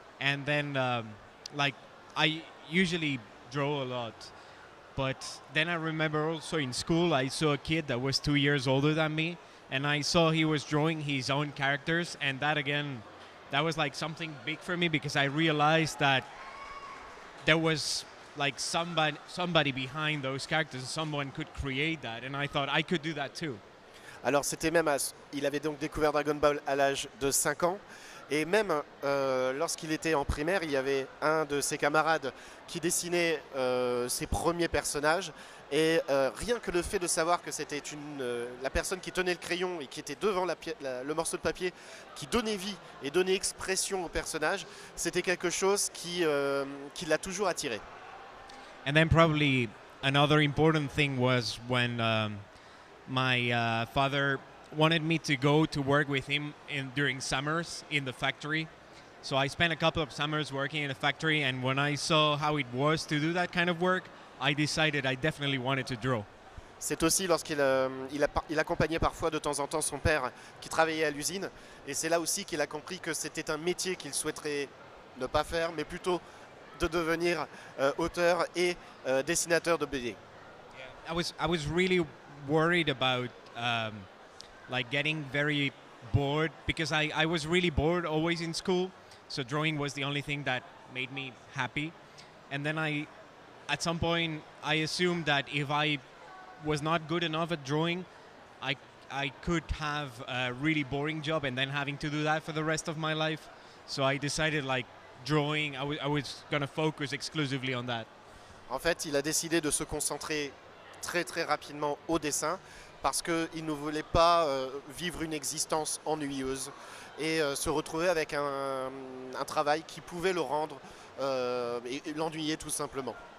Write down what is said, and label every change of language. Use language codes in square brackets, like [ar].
[en] And then like I usually draw a lot, but then I remember also in school I saw a kid that was 2 years older than me, and I saw he was drawing his own characters, and that was like something big for me, because I realized that there was like somebody behind those characters, someone could create that, and I thought I could do that too. [fr] Alors c'était même, il avait donc découvert Dragon Ball à l'âge de 5 ans, et même lorsqu'il était en primaire, il y avait un de ses camarades qui dessinait ses premiers personnages, et rien que le fait de savoir que c'était la personne qui tenait le crayon et qui était devant le morceau de papier, qui donnait vie et donnait expression au personnage, c'était quelque chose qui l'a toujours attiré. [en] And then probably another important thing was when my father wanted me to go to work with him during summers in the factory, So I spent a couple of summers working in a factory, and when I saw how it was to do that kind of work, I decided I definitely wanted to draw. [fr] C'est aussi lorsqu'il il accompagnait parfois de temps en temps son père qui travaillait à l'usine. Et c'est là aussi qu'il a compris que c'était un métier qu'il souhaiterait ne pas faire, mais plutôt de devenir auteur et dessinateur de BD. [en] I was really worried about like getting very bored, because I was really bored always in school. So drawing was the only thing that made me happy. And then at some point, I assumed that if I was not good enough at drawing, I could have a really boring job and then having to do that for the rest of my life. So I decided, like, drawing, I was going to focus exclusively on that. [fr] En fait, il a décidé de se concentrer très très rapidement au dessin parce qu'il ne voulait pas vivre une existence ennuyeuse et se retrouver avec un travail qui pouvait le rendre et l'ennuyer tout simplement.